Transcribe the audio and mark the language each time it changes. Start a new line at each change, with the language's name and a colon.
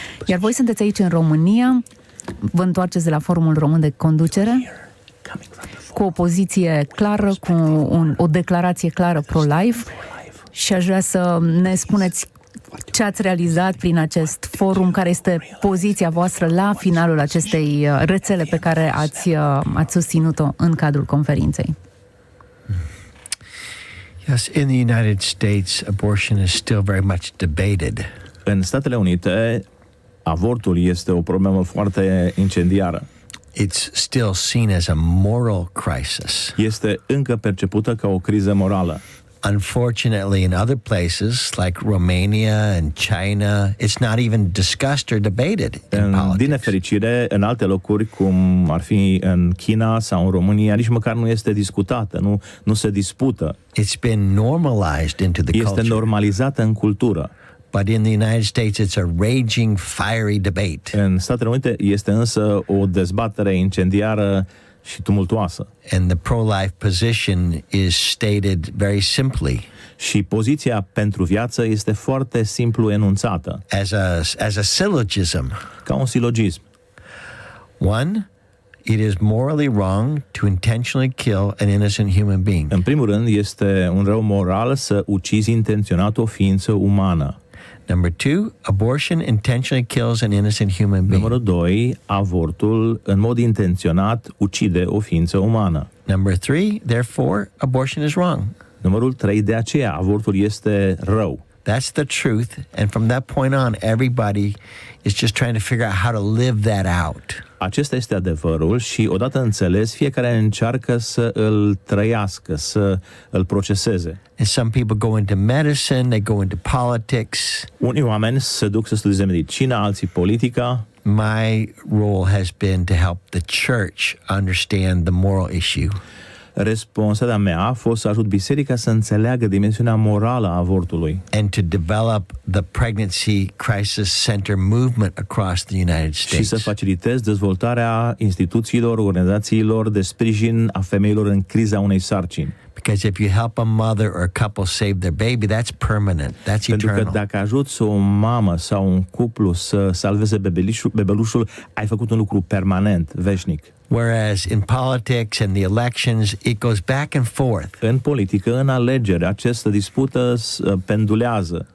Romanian: Iar voi sunteți aici în România, vă întoarceți de la Forumul Român de Conducere, cu o poziție clară, cu o declarație clară pro-life, și aș vrea să ne spuneți ce ați realizat prin acest forum, care este poziția voastră la finalul acestei rețele pe care ați susținut-o în cadrul conferinței.
English: Yes, in the United States, abortion is still very much debated.
Romanian: În Statele Unite, avortul este o problemă foarte incendiară.
English: It's still seen as a moral crisis.
Romanian: Este încă percepută ca o criză morală.
English: Unfortunately, in other places like Romania and China, it's not even discussed or debated in politics.
Romanian: Din nefericire, în alte locuri, cum ar fi în China sau în România, nici măcar nu este discutată, nu se dispută.
English: It's been normalized into the
Romanian: Este
English: culture.
Romanian: normalizată în cultură.
English: But in the United States, it's a raging, fiery debate.
Romanian: În Statele Unite este însă o dezbatere incendiară și tumultuoasă.
English: And the pro-life position is stated very simply.
Romanian: Și poziția pentru viață este foarte simplu enunțată.
English: As a syllogism.
Romanian: Ca un silogism.
English: 1, it is morally wrong to intentionally kill an innocent human being.
Romanian: În primul rând, este un rău moral să ucizi intenționat o ființă umană.
English: Number 2, abortion intentionally kills an innocent human being.
Romanian: Numărul 2, avortul în mod intenționat ucide o ființă umană.
English: Number 3, therefore, abortion is wrong.
Romanian: Numărul 3, de aceea avortul este rău.
English: That's the truth, and from that point on, everybody is just trying to figure out how to live that out.
Romanian: Acesta este adevărul și odată înțeles, fiecare încearcă să îl trăiască, să îl proceseze.
English: And some people go into medicine, they go into politics.
Romanian: Unii oameni se duc să studieze medicină, alții politica.
English: My role has been to help the church understand the moral issue.
Romanian: Responsabilitatea mea a fost să ajut biserica să înțeleagă dimensiunea morală a avortului
English: and to develop the pregnancy crisis center movement across the United
Romanian: și să
English: States.
Romanian: facilitez dezvoltarea instituțiilor, organizațiilor de sprijin a femeilor în criza unei sarcini.
English: Because if you help a mother or a couple save their baby, that's permanent. That's
Romanian: Pentru că
English: eternal.
Romanian: dacă ajuți o mamă sau un cuplu să salveze bebelușul, ai făcut un lucru permanent, veșnic.
English: Whereas in politics and the elections, it goes back and forth.
Romanian: În politică, în alegeri, această dispută pendulează.